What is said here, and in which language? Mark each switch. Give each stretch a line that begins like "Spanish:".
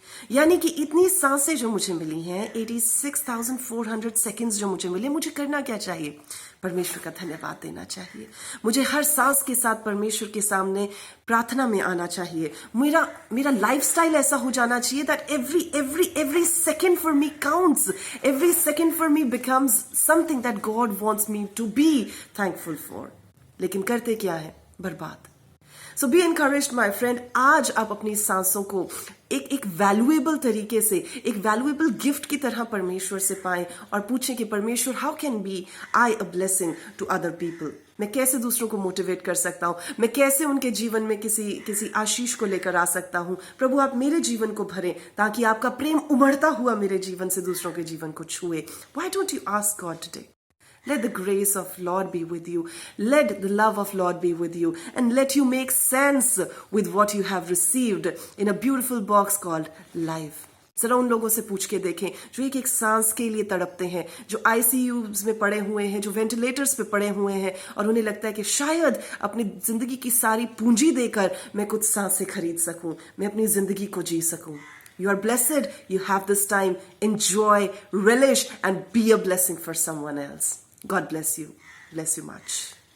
Hindi: यानी कि इतनी सांसें जो मुझे मिली हैं, 86,400 सेकंड्स जो मुझे मिले, मुझे करना क्या चाहिए? परमेश्वर का धन्यवाद देना चाहिए. मुझे हर सांस के साथ परमेश्वर के सामने प्रार्थना में आना चाहिए. मेरा लाइफस्टाइल ऐसा हो जाना चाहिए
English: That every second for me counts. Every second for me becomes something that God wants me to be thankful for.
Hindi: लेकिन करते क्या है? बर्बाद.
English: So be encouraged my friend.
Hindi: आज आप अपनी सांसों को एक वैल्यूएबल तरीके से, एक वैल्यूएबल गिफ्ट की तरह परमेश्वर से पाएं और पूछें कि परमेश्वर,
English: How can be I a blessing to other people.
Hindi: मैं कैसे दूसरों को मोटिवेट कर सकता हूं, मैं कैसे उनके जीवन में किसी आशीष को लेकर आ सकता हूं. प्रभु, आप मेरे जीवन को भरें ताकि आपका प्रेम उमड़ता हुआ मेरे जीवन से दूसरों के जीवन को छुए.
English: Why don't you ask God today? Let the grace of Lord be with you. Let the love of Lord be with you. And let you make sense with what you have received in a beautiful box called life.
Hindi: जरा उन लोगों से पूछ के देखें जो एक सांस के लिए तड़पते हैं, जो ICUs में पड़े हुए हैं, जो वेंटिलेटर्स पे पड़े हुए हैं और उन्हें लगता है कि शायद अपनी जिंदगी की सारी पूंजी देकर मैं कुछ सांसें खरीद सकूं, मैं अपनी जिंदगी को जी सकूं.
English: You are blessed. You have this time. Enjoy, relish, and be a blessing for someone else. God bless you. Bless you much.